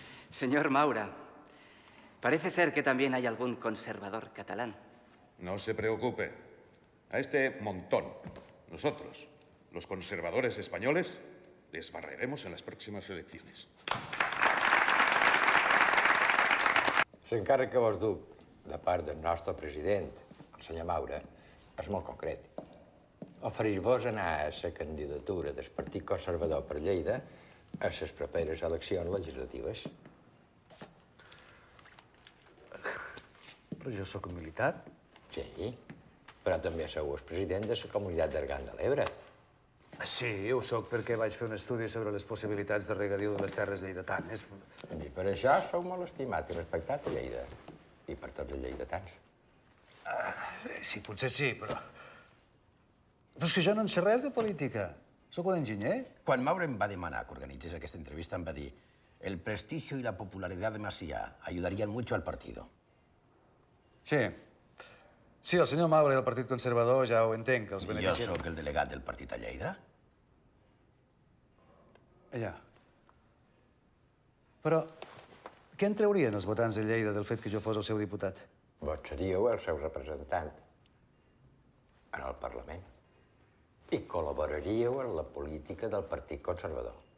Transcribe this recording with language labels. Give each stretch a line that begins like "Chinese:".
Spanish: Señor Maura, parece ser que también hay algún conservador catalán. No se preocupe. A este montón, nosotros, los conservadores españoles, les barreremos en las próximas elecciones.
Catalan: L'encàrrec que vos duc de part del nostre president, el senyor Maura, és molt concret. Oferir-vos anar a la candidatura del Partit Conservador per Lleida a les properes eleccions legislatives. Però jo sóc un militar. Sí, però també sou el president de la comunitat d'Argan de l'Ebre. Sí, ho sóc perquè vaig fer un estudi sobre les possibilitats de regadiu de les terres lleidatanes. I per això sou molt estimat i respectat a Lleida. I per tots els lleidatans. Sí, potser sí, però... Però és que jo no en sé res de política. Sóc un enginyer. Quan Maura em va demanar que organitzés aquesta entrevista, em va dir
Spanish: el prestigio y la popularidad de Macià ayudarían mucho al partido.
Catalan: Sí. Sí, el senyor Maura i el Partit Conservador ja ho entenc, que els beneficien... I jo sóc el delegat del partit a Lleida? Ja. Però què en traurien els votants de Lleida del fet que jo fos el seu diputat? Vos seríeu el seu representant en el Parlament i col·laboraríeu en la política del Partit Conservador.